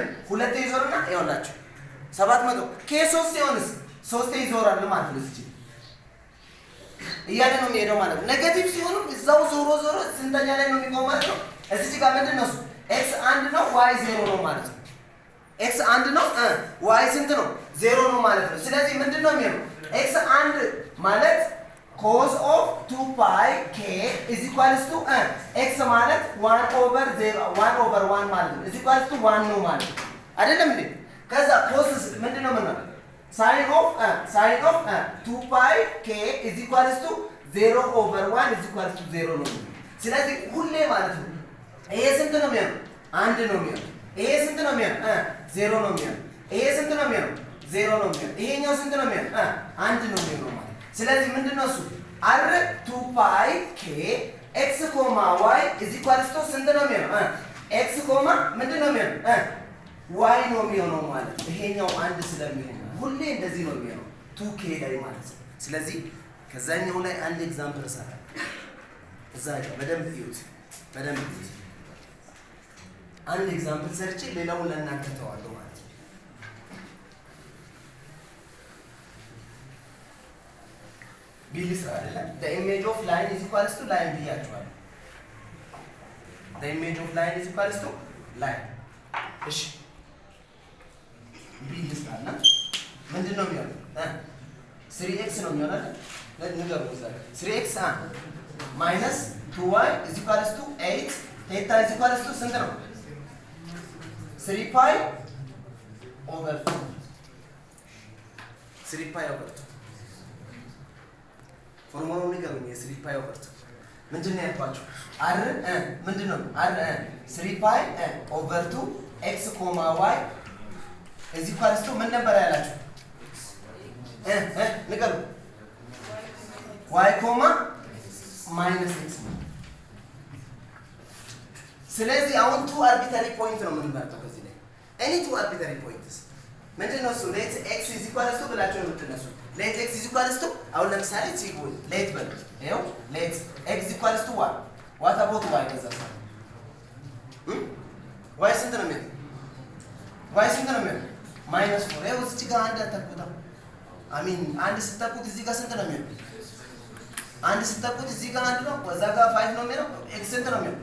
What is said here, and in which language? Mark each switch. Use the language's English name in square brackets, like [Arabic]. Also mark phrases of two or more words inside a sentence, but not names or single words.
[Amharic] ሁለት ይዞርና ይኸውላችሁ 700 k 3 ሲሆንስ 3 ይዞራል ማለት ነው። እዚህ እያለ ነው የሚሄደው ማለት ነው። ኔጌቲቭ ሲሆንም እዛው ዞሮ ስንተኛ ላይ ነው የሚቆመው ማለት ነው። እዚህ ጋር ምንድነው x 1 ነው y 0 ነው ማለት ነው። x 1 ነው y ስንት ነው? 0 ነው ማለት ነው። ስለዚህ ምንድነው የሚሆነው? x 1 ማለት [English] cos of 2 pi k is equals to x [Amharic] ማለት [English] 1 over 1 [Amharic] ማለት ነው [English] is equals to 1 [Amharic] ነው ማለት ነው አይደለም እንዴ? ከዛ cos ምንድነው ማለት [English] sin of 2 pi k is equals to 0 over 1 is equals to 0 [Amharic] ነው። ስለዚህ ሁሌ ማለት ነው ይሄ ስንት ነው የሚሆነው? 1 ነው የሚሆነው። ይሄ ስንት ነው የሚሆነው? 0 ነው የሚሆነው። ይሄ ስንት ነው የሚሆነው? 0 ነው የሚሆነው። ይሄኛው ስንት ነው የሚሆነው? 1 ነው የሚሆነው ማለት። ስለዚህ ምንድነው እሱ [English] r 2 pi k x, y is equals to [Amharic] ስንት ነው የሚሆነው? x, ምንድነው የሚሆነው? y ነው የሚሆነው ማለት ነው። ይሄኛው 1 ስለሚሆን ሁሌ እንደዚህ ነው የሚሆነው 2k ላይ ማለት ነው። ስለዚህ ከዛኛው ላይ አንድ ኤግዛምፕል ሰራን። እዛ ጋር በደንብ ይዩት። አንድ ኤግዛምፕል ሰርቼ ሌላውን ለእናንተ ተዋለሁ ማለት ነው። ቢልስ አይደለ? [English] the image of line is equals to line ብያችኋለሁ። the image of line is equals to line። [Amharic] እሺ ቢልስ አለ ምንድነው የሚሆነው? 3x ነው የሚሆነው አይደል? ለነገሩ እዛ [English] 3x minus 2y is equals to 8 theta is equals to [Amharic] ስንት ነው? [English] 3 pi over 2 3 pi over 2 [Amharic] ፎርሙላውን ንገሩኝ። የ3 [English] pi over 2 [Amharic] ምንድነው ያልኳችሁ? r ምንድነው? [English] r 3 pi over 2 x, y is equals to [Amharic] ምን ነበር ያላችሁ? ንገሩ። [English] y, minus x። [Amharic] ስለዚህ አሁን [English] 2 arbitrary point [Amharic] ነው የምንመርጠው ከዚህ ላይ [English] any 2 arbitrary points [Amharic] ምንድነው እሱ? [English] let x is equals to [Amharic] ብላችሁ ነው የምትነሱ። [English] let x is equals to [Amharic] አሁን ለምሳሌ ሲጎል [English] let [Amharic] በል ይሄው [English] let x is equals to what about y? [Amharic] ከዛ y ስንት ነው የሚሆነው? y ስንት ነው የሚሆነው? minus 4 ይሄው እዚህ ጋር አንድ አታቁታ አሚን አንድ ስተቁት እዚህ ጋር ስንት ነው የሚሆነው? አንድ ስተቁት እዚህ ጋር አንድ ነው ወዛ ጋር 5 ነው የሚሆነው። x ስንት ነው የሚሆነው?